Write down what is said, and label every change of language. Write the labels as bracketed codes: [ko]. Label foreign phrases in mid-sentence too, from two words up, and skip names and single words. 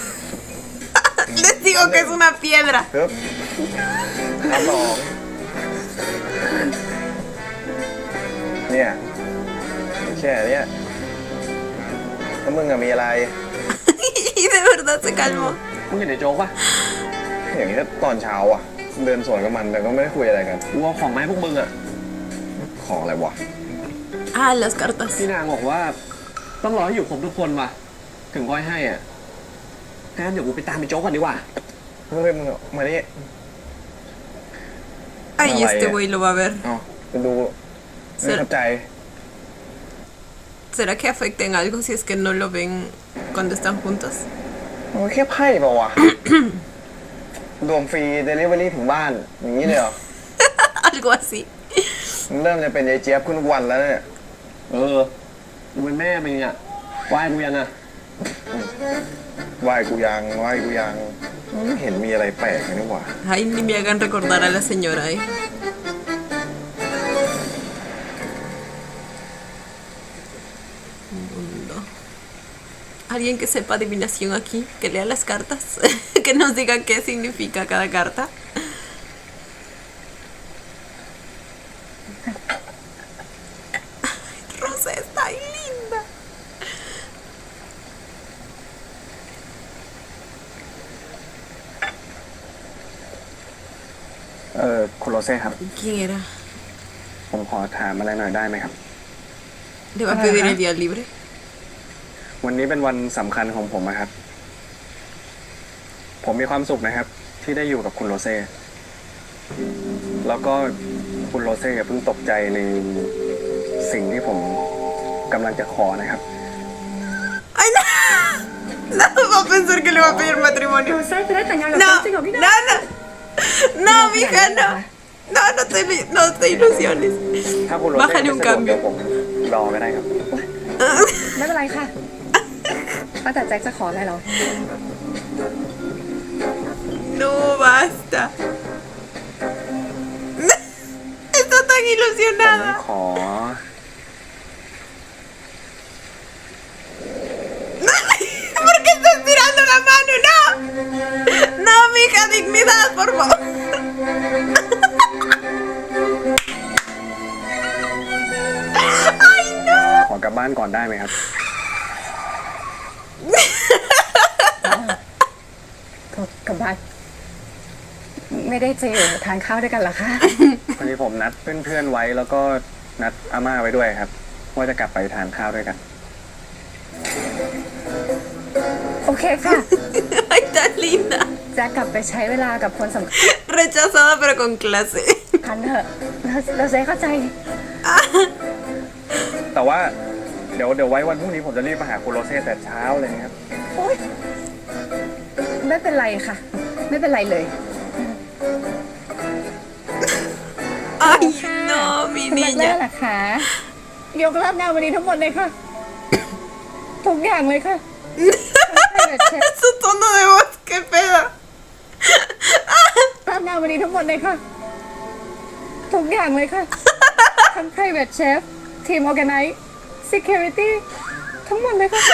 [es] Les digo que es una piedra. [th] เลิกทำสองเนี่ยแค่เนี้ยแล้วมึงอะมีอะไร [es] Y de verdad se calmó. [th] มึงเห็นไอ้โจ๊กปะอย่างนี้ก็ตอนเช้าอ่ะ เดินสวนกับมันแต่ก็ไม่ได้คุยอะไรกันกูเอาของมาให้พวกมึงอ่ะ ของอะไรวะ [es] Ah, las cartas. [th] พี่นางบอกว่าต้องรอให้อยู่ครบทุกคนว่ะ ถึงค่อยให้อ่ะงั้นเดี๋ยวกูไปตามไอ้โจ๊กก่อนดีกว่าเฮ้ยมึงมาดิ [es] Ay, este güey lo va a ver. [th] เอาไปดูไม่เข้าใจ [es] ¿Será que afecten algo si es que no lo ven cuando están juntos? [th] มันแค่ไพ่เปล่าวะ รวม [en] free delivery [th] ถึงบ้าน อย่างนี้เลยเหรอ [es] Algo así. [th] มันเริ่มจะเป็นยายเจี๊ยบขึ้นทุกวันแล้วเนี่ย กูเป็นแม่มึงอ่ะไหว้กูยังอ่ะไหว้กูยังไม่เห็นมีอะไรแปลกเลยนี่หว่า [es] Ay, ni me hagan recordar a la señora, ¿eh? Mundo. ¿Alguien que sepa adivinación aquí? Que lea las cartas. Que nos diga qué significa cada carta. Ay, Rosa está ahí linda. [th] คุณโรเซ่ครับ [es] ¿Quién era? [th] ผมขอถามอะไรหน่อยได้ไหมครับ [es] ¿Le va a pedir el día libre? [th] วันนี้เป็นวันสำคัญของผมนะครับ ผมมีความสุขนะครับ ที่ได้อยู่กับคุณโรเซ่ แล้วก็คุณโรเซ่อย่าเพิ่งตกใจในสิ่งที่ผมกำลังจะขอนะครับ [es] ¡Ay, no! No, va a pensar que le va a pedir matrimonio. No sé, tratan a los No, próximos, mira. no, no. No, mija, no. No, no te ilusiones. [th] ถ้าคุณโรเซ่ [es] Bájale [th] ไม่ [es] un [th] สะดวกเดี๋ยว [es] cambio. [th] ผมรอก็ได้ครับ ไม่เป็นไรค่ะว่าแต่แจ็คจะขออะไรเรา [es] No, basta. Está tan [th] ผม [es] ilusionada. [th] ขอ [es] la mano, no. No, mija, dignidad, por favor. [th] ขอกลับบ้านก่อนได้ไหมครับ กลับบ้านไม่ได้จะอยู่ทานข้าวด้วยกันเหรอคะ พอดีผมนัดเพื่อนๆไว้แล้วก็นัดอาม่าไว้ด้วยครับว่าจะกลับไปทานข้าวด้วยกัน โอเคค่ะ [es] Ay, tan linda. [th] แจ็คกลับไปใช้เวลากับคนสำ [es] Rechazada, pero con clase. [th] คัญเถอะเราจะเข้าใจ แต่ว่าเดี๋ยวไว้วันพรุ่งนี้ผมจะรีบมาหาคุณโรเซ่แต่เช้าเลยนะครับ โอ๊ยไม่เป็นไรค่ะ ไม่เป็นไรเลย [es] Ay, no, mi [th] คุณแม่ [es] niña. [th] ล่ะคะยกเลิกงานวันนี้ทั้งหมดเลยค่ะ ทุกอย่างเลยค่ะ [es] Su tono de voz, qué pedo. [th] รับงานวันนี้ทั้งหมดเลยค่ะ ทุกอย่างเลยค่ะ ทั้ง [en] private chef [th] ทีม [en] organize security [th] ทั้งหมดเลยค่ะ